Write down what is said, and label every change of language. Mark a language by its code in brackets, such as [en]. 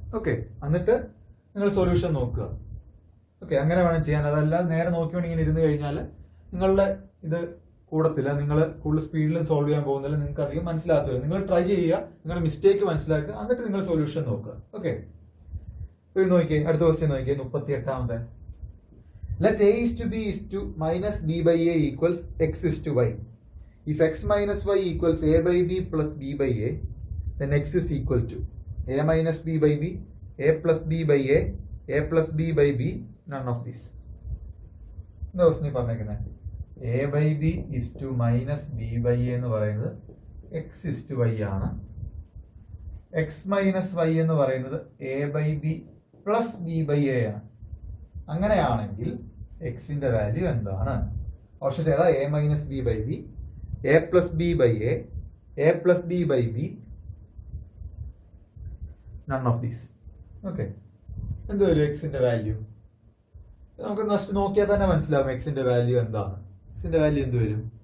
[ml] Okay, എന്നിട്ട് നിങ്ങൾ solution നോക്കുക. ഓക്കെ, അങ്ങനെ വേണം ചെയ്യാൻ. അതല്ല നേരെ നോക്കിക്കൊണ്ട് ഇങ്ങനെ ഇരുന്ന് കഴിഞ്ഞാൽ നിങ്ങളുടെ ഇത് കൂടത്തില്ല. നിങ്ങൾ കൂടുതൽ സ്പീഡിൽ സോൾവ് ചെയ്യാൻ പോകുന്നില്ല. നിങ്ങൾക്ക് അധികം മനസ്സിലാകത്തില്ല. നിങ്ങൾ ട്രൈ ചെയ്യുക, നിങ്ങളുടെ മിസ്റ്റേക്ക് മനസ്സിലാക്കുക, എന്നിട്ട് നിങ്ങൾ സൊല്യൂഷൻ നോക്കുക. ഓക്കെ, ഇത് നോക്കിയേ. അടുത്ത ക്വസ്റ്റ്യൻ നോക്കിയേ, 38ാമത്തെ. [en] Let a is to b is to minus b by a equals x is to y. If x minus y equals a by b plus b by a, then x is equal to a minus b by b, a plus b by a plus b by b, none of this. [ml] എന്താ question പറഞ്ഞേക്കുന്നത്? [en] a by b is to minus b by a [ml] എന്ന് പറയുന്നത് [en] x is to y [ml] ആണ്. [en] x minus y [ml] എന്ന് പറയുന്നത് [en] a by b plus b by a [ml] ആണ്. അങ്ങനെയാണെങ്കിൽ എക്സിന്റെ വാല്യൂ എന്താണ്? ഓപ്ഷൻ ഏതാ? [en] A minus B by B, A plus B by A plus B by B, none of these. [ml] Okay, എന്ത് വരും എക്സിന്റെ വാല്യൂ? നമുക്ക് ഫസ്റ്റ് നോക്കിയാൽ തന്നെ മനസ്സിലാവും എക്സിന്റെ വാല്യൂ എന്താണ്. എക്സിന്റെ വാല്യൂ എന്ത് വരും?